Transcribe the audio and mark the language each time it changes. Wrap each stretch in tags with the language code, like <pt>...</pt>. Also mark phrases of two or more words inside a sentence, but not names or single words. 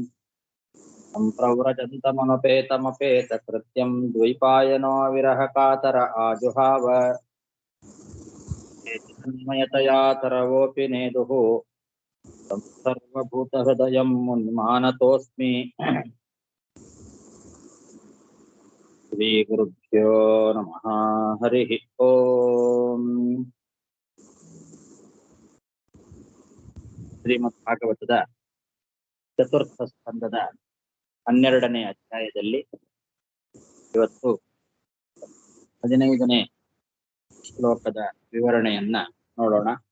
<sa>ಸಂಪ್ರವ್ರಜन्तಮನುಪೇತಮಪೇತಕೃತ್ಯಂ ದ್ವೈಪಾಯನೋ ವಿರಹ ಕಾತರ ಆಜುಹಾವ ತನ್ಮಯತಯಾ ತರವೋಪಿ ನೇದುಃ ಸರ್ವಭೂತಹೃದಯಂ ಮುನ್ಮಾನತೋಸ್ಮಿ ಶ್ರೀ ಗುರುಭ್ಯೋ ನಮಃ ಹರಿ ಓಂ.</sa> <kn>ಶ್ರೀಮದ್ ಭಾಗವತದ ಚತುರ್ಥ ಸ್ಕಂದದ 12ನೇ ಅಧ್ಯಾಯದಲ್ಲಿ ಇವತ್ತು 15ನೇ ಶ್ಲೋಕದ ವಿವರಣೆಯನ್ನ ನೋಡೋಣ.</kn>